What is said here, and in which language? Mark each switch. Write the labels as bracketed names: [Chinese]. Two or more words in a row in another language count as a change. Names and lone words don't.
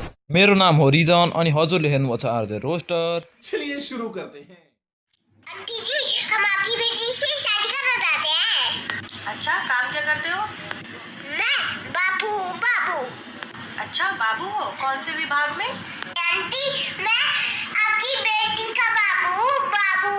[Nepali] मेरो नाम हो रिजन अनि हजुरले हेर्नुभएको छ आरजे रोस्टर। [Hindi] चलिए शुरू करते हैं। आंटी जी, हम आपकी बेटी से शादी करना चाहते हैं। अच्छा, काम क्या करते हो? मैं बाबू बाबू। अच्छा, बाबू हो? कौन से विभाग में? आंटी, मैं आपकी बेटी का बाबू बाबू।